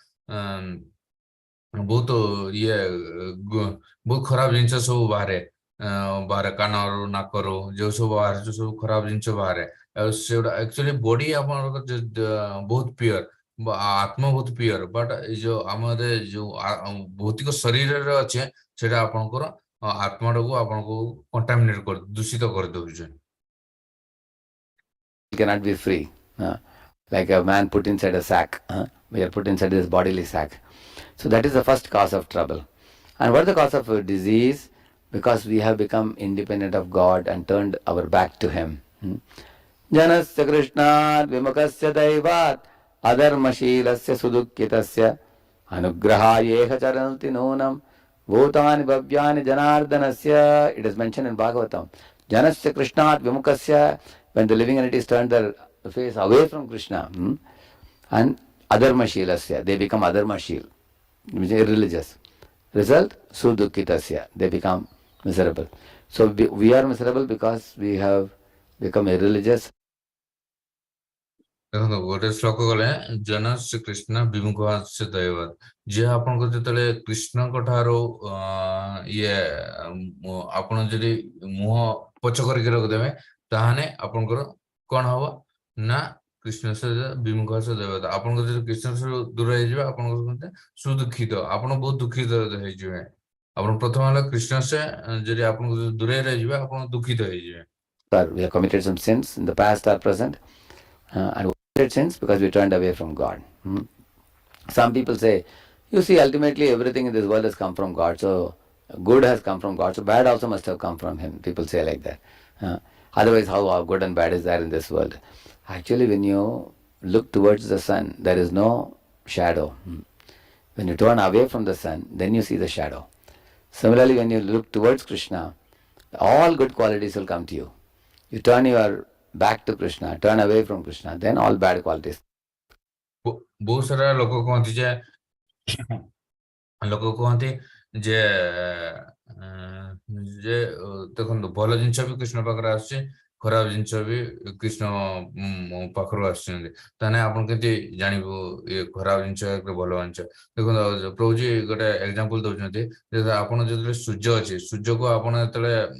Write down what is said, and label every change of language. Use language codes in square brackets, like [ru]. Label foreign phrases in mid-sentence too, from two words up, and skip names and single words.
[or] ବହୁତ ଇଏ ବହୁତ ଖରାପ ଜିନିଷ ସବୁ ବାହାରେ ବାହାରେ କାନରୁ ନାକରୁ ଯୋଉ ସବୁ ବାହାରୁଛି ସବୁ ଖରାପ ଜିନିଷ ବାହାରେ ଆଉ ସେଗୁଡା [en] actually body [or] ଆପଣଙ୍କର ବହୁତ ପିଓର ଆତ୍ମା ବହୁତ [en] pure but [or] ଏଇ ଯୋଉ ଆମର ଯୋଉ ଭୌତିକ ଶରୀରରେ ଅଛି ସେଟା ଆପଣଙ୍କର ଆତ୍ମାଟାକୁ ଆପଣଙ୍କୁ କଣ୍ଟାମିନେଟ ଦୂଷିତ କରିଦଉଛି [en] cannot be free. Like a man put inside a sack. We are put inside this bodily sack. So that is the first cause of trouble. And what is the cause of disease? Because we have become independent of God and turned our back to Him. [sa] जनस्य कृष्णात् विमुखस्य दैवात् अधर्मशीलस्य सुदुःखितस्य अनुग्रहायेह चरन्ति नूनं भूतानि भव्यानि जनार्दनस्य. [en] It is mentioned in Bhagavatam. [sa] जनस्य कृष्णात् विमुखस्य, [en] when the living entities turn their face away from Krishna, and Adharmashilasya, they become Adharmashil, which is irreligious. Result, Sudukkitasya, they become miserable. So we are miserable because we have become irreligious. [or] ଦେଖନ୍ତୁ ଗୋଟେ ଶ୍ଲୋକ ଗଲେ ଜନ ଶ୍ରୀକୃଷ୍ଣ ବିମୁଖ ଦୈବ ଯିଏ ଆପଣଙ୍କ ଯେତେବେଳେ କୃଷ୍ଣଙ୍କ ଠାରୁ ଇଏ ଆପଣ ଯଦି ମୁହଁ ପଛ କରିକି ରଖିଦେବେ ତାହେଲେ ଆପଣଙ୍କର କଣ ହବ ନା କୃଷ୍ଣ ବିମୁଖ ଦୈବତା ଆପଣଙ୍କ ଯଦି କୃଷ୍ଣ ଦୂର ହେଇଯିବେ ଆପଣଙ୍କ ସୁଦୁଃଖିତ ଆପଣ ବହୁତ ଦୁଃଖିତ ହେଇଯିବେ ଆପଣ ପ୍ରଥମ ହେଲା କୃଷ୍ଣ ଯଦି ଆପଣଙ୍କୁ ଦୂରେଇ ରହିଯିବେ ଆପଣ ଦୁଃଖିତ ହେଇଯିବେ [en] We have committed some sins in the past or present, and we committed sins because we turned away from God. Some people say, you see, ultimately everything in this world has come from God, so good has come from God, so bad also must have come from Him. People say like that. Otherwise, how good and bad is there in this world? Actually, when you look towards the sun, there is no shadow. When you turn away from the sun, then you see the shadow. Similarly, when you look towards Krishna, all good qualities will come to you. You turn your back to Krishna, turn away from Krishna, then all bad qualities. [or] ବହୁତ ସାରା ଲୋକ କହନ୍ତି ଯେ ଲୋକ କହନ୍ତି ଯେ ଯେ ଦେଖନ୍ତୁ ଭଲ ଜିନିଷ ବି କୃଷ୍ଣ ପାଖରେ ଆସୁଛି ଖରାପ ଜିନିଷ ବି କୃଷ୍ଣ ପାଖରୁ ଆସୁଛନ୍ତି ତାହେଲେ ଆପଣ କେମିତି ଜାଣିବୁ ଇଏ ଖରାପ ଜିନିଷ ଭଲ ଜିନିଷ ଦେଖନ୍ତୁ ପ୍ରଭୁଜୀ ଗୋଟେ ଏକ୍ସାମ୍ପଲ ଦଉଛନ୍ତି ଯେ ଆପଣ ଯେତେବେଳେ ସୂର୍ଯ୍ୟ ଅଛି ସୂର୍ଯ୍ୟକୁ ଆପଣ ଯେତେବେଳେ